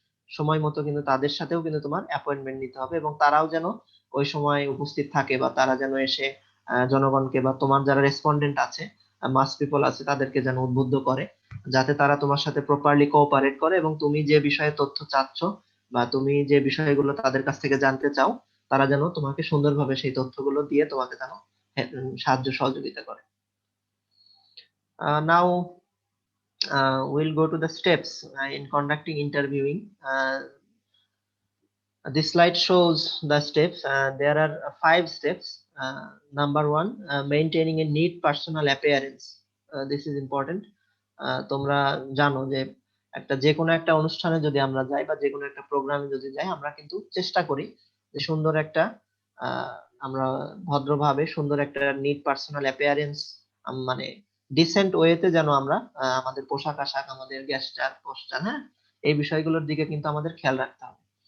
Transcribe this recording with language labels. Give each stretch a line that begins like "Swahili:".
Bangla: সময় মতো কিন্তু তাদের সাথেও কিন্তু তোমার অ্যাপয়েন্টমেন্ট নিতে হবে, এবং তারাও যেন ওই সময় উপস্থিত থাকে, বা তারা যেন এসে জনগণকে বা তোমার যারা রেসপন্ডেন্ট আছে, মাস পিপল আছে, তাদেরকে যেন উদ্বুদ্ধ করে, যাতে তারা তোমার সাথে প্রপারলি কোঅপারেট করে, এবং তুমি যে বিষয়ে তথ্য চাচ্ছ বা তুমি যে বিষয়গুলো তাদের কাছ থেকে জানতে চাও, তারা যেন তোমাকে সুন্দরভাবে সেই তথ্যগুলো দিয়ে তোমাকে যেন সাহায্য সহযোগিতা করে।
English: Now we'll go to the steps in conducting interviewing. This slide shows the steps. There are 5 steps. Number 1, maintaining a neat personal appearance. This is important.
Bangla: তোমরা জানো যে যে কোনো একটা অনুষ্ঠানে যদি আমরা যাই বা যে কোনো একটা প্রোগ্রামে যদি যাই, আমরা কিন্তু চেষ্টা করি যে সুন্দর একটা আমরা ভদ্রভাবে সুন্দর একটা নিট পার্সোনাল অ্যাপিয়ারেন্স, মানে ডিসেন্ট ওয়েতে যেন আমরা আমাদের পোশাক আশাক, আমাদের গেস্টার পোস্টার, এই বিষয়গুলোর দিকে কিন্তু আমাদের খেয়াল রাখতে হবে।